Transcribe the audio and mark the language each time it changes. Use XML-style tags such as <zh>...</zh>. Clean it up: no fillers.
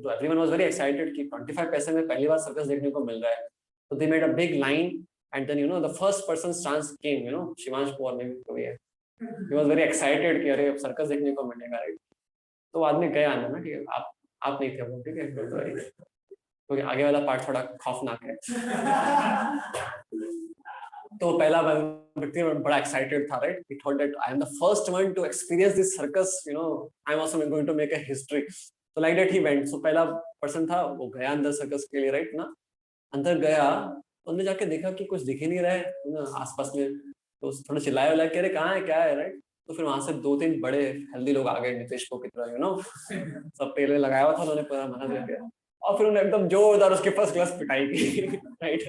<en>So everyone was very excited</en> <hi>कि 25 पैसे में पहली बार सर्कस देखने को मिल रहा है।</hi> <en>So they made a big line, and then the first person's chance came.</en> <hi>Shivansh Pawar ने भी है,</hi> <en>he was very excited</en> <hi>कि अरे सर्कस देखने को मिलेगा, राइट। तो आदमी गया ना, ठीक है, आप नहीं थे वो, ठीक है, तो आगे वाला पार्ट थोड़ा खौफनाक है। तो पहला व्यक्ति बड़ा एक्साइटेड था, right.</hi> <en>He thought that I am the first one to experience this circus, I am also going to make a history. So like that he went.</en> <hi>So पहला पर्सन था, वो गया अंदर सर्कस के लिए, राइट ना। अंदर गया, अंदर जाके देखा कि कुछ दिख ही नहीं रहा है ना आसपास में, तो थोड़ा चिल्लाया वाला कि अरे कहाँ है, क्या है, राइट। तो फिर वहां से 2-3 बड़े हेल्दी लोग आ गए, नीतीश को की तरह, सब तेल लगाया हुआ था, उन्होंने पूरा मना कर दिया, और फिर उन्होंने एकदम जोरदार उसके फर्स्ट क्लास पिटाई की, राइट।</hi>